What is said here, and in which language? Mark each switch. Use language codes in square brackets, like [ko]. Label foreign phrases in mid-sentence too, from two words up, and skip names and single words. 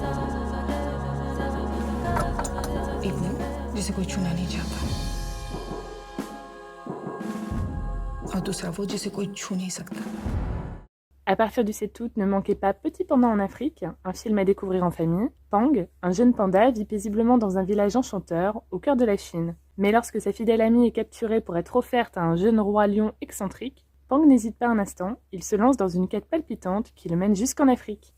[hi] एक वो जिसे कोई छूना नहीं चाहता और दूसरा वो जिसे कोई छू नहीं सकता। [fr] À partir du 7 août, ne manquez pas Petit Panda en Afrique, un film à découvrir en famille. Pang, un jeune panda, vit paisiblement dans un village enchanteur, au cœur de la Chine. Mais lorsque sa fidèle amie est capturée pour être offerte à un jeune roi lion excentrique, Pang n'hésite pas un instant, il se lance dans une quête palpitante qui le mène jusqu'en Afrique.